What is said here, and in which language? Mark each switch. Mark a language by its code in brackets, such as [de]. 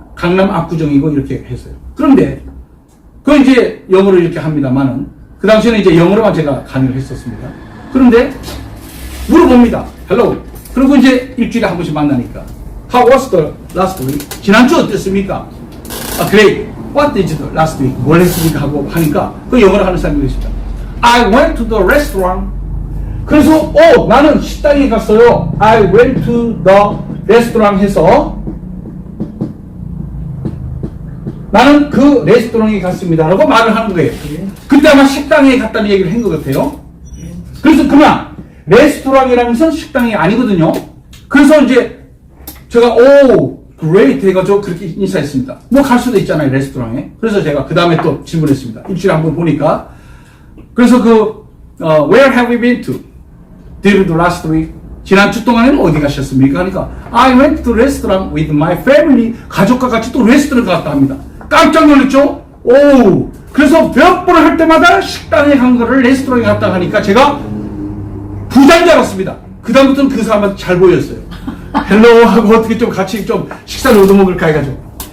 [ko] 강남 압구정이고 이렇게 했어요. 그런데 이제 영어로 이렇게 합니다만은 그 당시에는 이제 영어로만 제가 강의를 했었습니다. 그런데 물어봅니다. Hello. 그리고 이제 일주일에 한 번씩 만나니까 [en] How was the last week? [ko] 지난주 어땠습니까? [en] Great. What did the last week? [ko] 뭘 했습니까? 하고 하니까 그 영어를 하는 사람이 있습니다. [en] I went to the restaurant. [ko] 그래서 나는 식당에 갔어요. [en] I went to the restaurant [ko] 해서 나는 그 레스토랑에 갔습니다. 라고 말을 하는 거예요. 그때 아마 식당에 갔다는 얘기를 한 것 같아요. 그래서 그냥 레스토랑이라는 것은 식당이 아니거든요. 그래서 이제 제가 great 해가지고 그렇게 인사했습니다. 뭐 갈 수도 있잖아요, 레스토랑에. 그래서 제가 그 다음에 또 질문했습니다. 일주일에 한 번 보니까. [en] 그래서 where have you been to? During the last week? [ko] 지난주 동안에는 어디 가셨습니까? [en] 하니까 I went to restaurant with my family. [ko] 가족과 같이 또 레스토랑 갔다 합니다. 깜짝 놀랐죠? 그래서 몇 번을 할 때마다 식당에 간 거를 레스토랑에 갔다 하니까 제가 부자인 줄 알았습니다. 그 다음부터는 그 사람한테 잘 보였어요. 헬로 하고 어떻게 좀 같이 좀 식사를 얻어먹을까 해가지고.